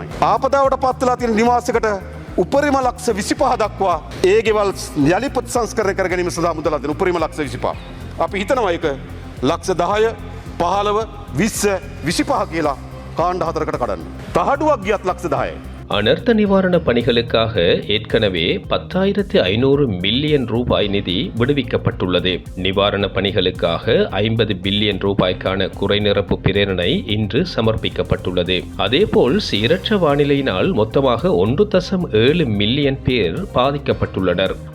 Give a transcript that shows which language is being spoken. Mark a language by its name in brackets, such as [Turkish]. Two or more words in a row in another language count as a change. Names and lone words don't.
[Sinhala] ආපදාවට පත් වෙලා තියෙන නිවාසයකට උපරිම ලක්ෂ 25 දක්වා ඒ ගෙවල් යලි ප්‍රතිසංස්කරණය කර ගැනීම සඳහා මුදලක් දෙන උපරිම ලක්ෂ 25. අපි හිතනවා ඒක ලක්ෂ 10 15 20 25 කියලා කාණ්ඩ 4කට කඩන්න. තහඩුවක් ගියත් ලක්ෂ 10යි. [Tamil] அனர்த்த நிவாரண பணிகளுக்காக ஏற்கனவே 10,500 மில்லியன் ரூபாய் நிதி விடுவிக்கப்பட்டுள்ளது. நிவாரண பணிகளுக்காக 50 பில்லியன் ரூபாய்க்கான குறைநிரப்பு பிரேரணை இன்று சமர்ப்பிக்கப்பட்டுள்ளது. அதேபோல் சீரற்ற வானிலையினால் மொத்தமாக 1.7 மில்லியன் பேர் பாதிக்கப்பட்டுள்ளனர்.